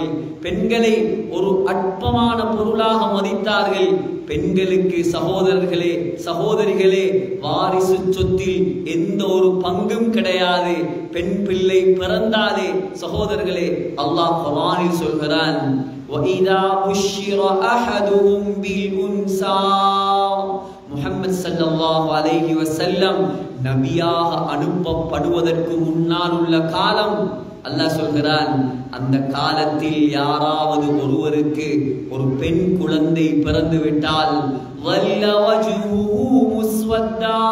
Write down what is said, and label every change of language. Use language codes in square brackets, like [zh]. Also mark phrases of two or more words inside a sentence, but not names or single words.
[ta] பெண்களை ஒரு அற்பமான பொருளாக மதித்தார்கள். பெண்களுக்கு சகோதரர்களே, சகோதரிகளே, வாரிசு சொத்தில் எந்த ஒரு பங்கும் கிடையாது. பெண் பிள்ளை பிறந்தாலே சகோதரர்களே, அல்லாஹ் குர்ஆனில் சொல்கிறான், [ar] وَإِذَا بُشِّرَ أَحَدُهُمْ بِالْأُنْثَى [ta] முஹம்மது [ar] صلى الله عليه وسلم [ta] நபியாக அனுப்பப்படுவதற்கு முன்னால் உள்ள காலம் அல்லாஹ் சொல்கிறான், அந்த காலத்தில் யாராவது ஒருவருக்கு ஒரு பெண் குழந்தை பிறந்து விட்டால் [ar] ظل وجهه مسودا,